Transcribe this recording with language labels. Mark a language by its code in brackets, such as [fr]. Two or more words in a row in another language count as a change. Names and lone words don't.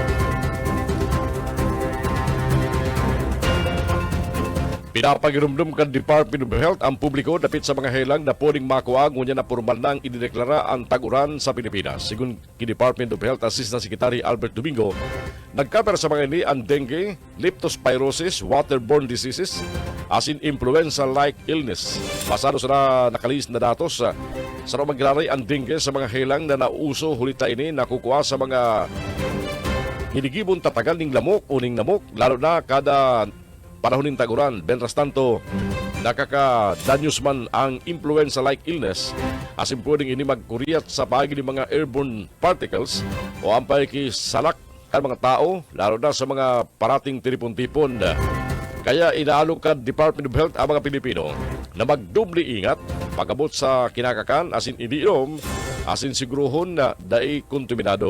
[bik] Pinapagirumdum kan Department of Health ang publiko dapit sa mga helang na pwedeng makuha ngunya na formal nang idineklara ang taguran sa Pilipinas. Sigun ki Department of Health Assistant Secretary Albert Domingo, nagkaper sa mga ini ang dengue, leptospirosis, [en] waterborne diseases, [bik] asin [en] influenza-like illness. [bik] Pasado sa nakalis na datos, sa maglaray ang dengue sa mga helang na nauso hulita ini nakukuha sa mga hinigibon tatagal ning lamok o ning namok, lalo na kada panahon ng taguran. Benras tanto, nakaka-danyos man ang [en] influenza-like illness [bik] asin pwedeng ini magkuryat sa pagi ng mga [en] airborne particles [bik] o ang pakikisalak ang mga tao, lalo na sa mga parating tipon-tipon. Kaya inaalok ka Department of Health ang mga Pilipino na magdubli ingat pagabot sa kinakakan asin iniinom asin siguruhon na dai kontaminado.